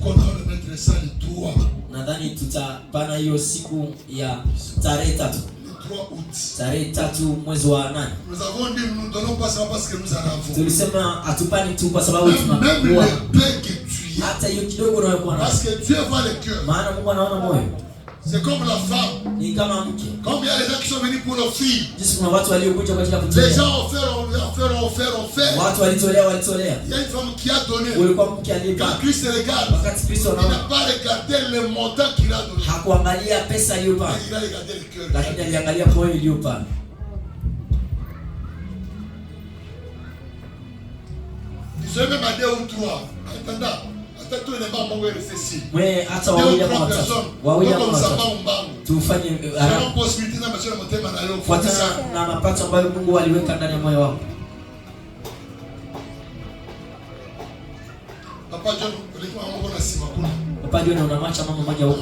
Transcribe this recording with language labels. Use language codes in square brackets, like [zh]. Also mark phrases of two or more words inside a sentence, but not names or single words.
[sw] Nadhani tutapana hiyo siku ya tarehe 3. Tarehe 3 mwezi wa 8. Tulisema hatupani tu kwa sababu tunakuwa. Hata hiyo kidogo unayokuwa nayo. Maana Mungu anaona moyo. [fr] C'est comme la femme. [sw] Ni kama mke. [fr] Comme il y a des gens qui sont venus pour leurs filles. [sw] Jinsi kuna watu waliokuja kwa ajili ya kutolea. [fr] Les gens ont fait. [sw] Watu walitolea. [fr] Il y a une femme qui a donné. [sw] Ulikuwa mke aliyetoa. [fr] Quand Christ regarde. [sw] Wakati Kristo anaona. [fr] Il n'a pas regardé le montant qu'il a donné. [sw] Hakuangalia pesa aliyopata. [fr] Il a regardé le cœur. [sw] Lakini aliangalia moyo aliyopata. [fr] Ils ont même à 2 ou 3. Attends. [sw] Mwe hata wawili ama watatu. Wawili ama watatu. Tufanye fuatana na mapato ambayo Mungu aliweka ndani ya moyo wako. Papa John unamwacha mama mmoja huko.